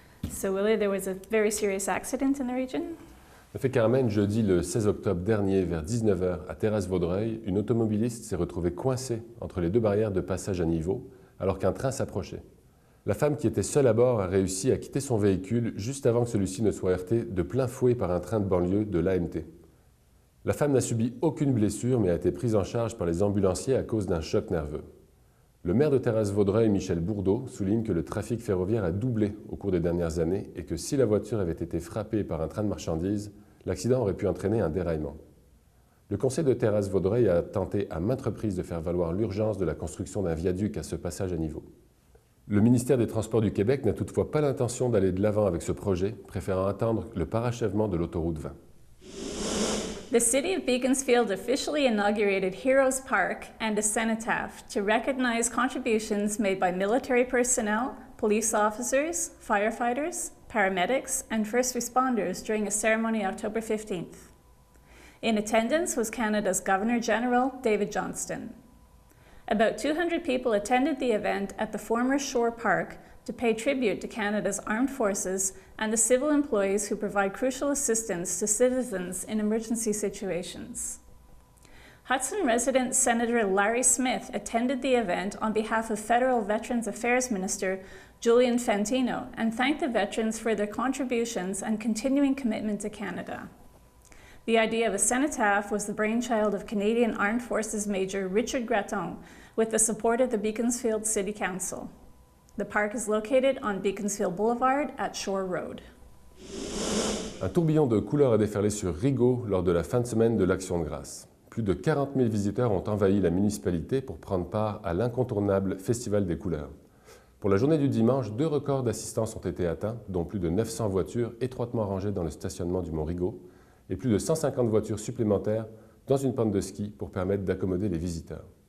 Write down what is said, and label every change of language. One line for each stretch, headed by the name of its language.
English: So Willie, there was a very serious accident in the region.
French: En fait Carmen, jeudi le 16 octobre dernier vers 19h à Terrasse-Vaudreuil, une automobiliste s'est retrouvée coincée entre les deux barrières de passage à niveau alors qu'un train s'approchait. La femme qui était seule à bord a réussi à quitter son véhicule juste avant que celui-ci ne soit heurté de plein fouet par un train de banlieue de l'AMT. La femme n'a subi aucune blessure mais a été prise en charge par les ambulanciers à cause d'un choc nerveux. Le maire de Terrasse-Vaudreuil, Michel Bourdeau, souligne que le trafic ferroviaire a doublé au cours des dernières années et que si la voiture avait été frappée par un train de marchandises, l'accident aurait pu entraîner un déraillement. Le conseil de Terrasse-Vaudreuil a tenté à maintes reprises de faire valoir l'urgence de la construction d'un viaduc à ce passage à niveau. Le ministère des Transports du Québec n'a toutefois pas l'intention d'aller de l'avant avec ce projet, préférant attendre le parachèvement de l'autoroute 20.
English: The city of Beaconsfield officially inaugurated Heroes Park and a cenotaph to recognize contributions made by military personnel, police officers, firefighters, paramedics, and first responders during a ceremony October 15th. In attendance was Canada's Governor-General, David Johnston. About 200 people attended the event at the former Shore Park to pay tribute to Canada's armed forces and the civil employees who provide crucial assistance to citizens in emergency situations. Hudson resident Senator Larry Smith attended the event on behalf of Federal Veterans Affairs Minister Julian Fantino and thanked the veterans for their contributions and continuing commitment to Canada. The idea of a cenotaph was the brainchild of Canadian Armed Forces Major Richard Gratton with the support of the Beaconsfield City Council. The park is located on Beaconsfield Boulevard at Shore Road.
French: Un tourbillon de couleurs a déferlé sur Rigaud lors de la fin de semaine de l'Action de grâce. Plus de 40 000 visiteurs ont envahi la municipalité pour prendre part à l'incontournable Festival des couleurs. Pour la journée du dimanche, 2 records d'assistance ont été atteints, dont plus de 900 voitures étroitement rangées dans le stationnement du Mont Rigaud et plus de 150 voitures supplémentaires dans une pente de ski pour permettre d'accommoder les visiteurs.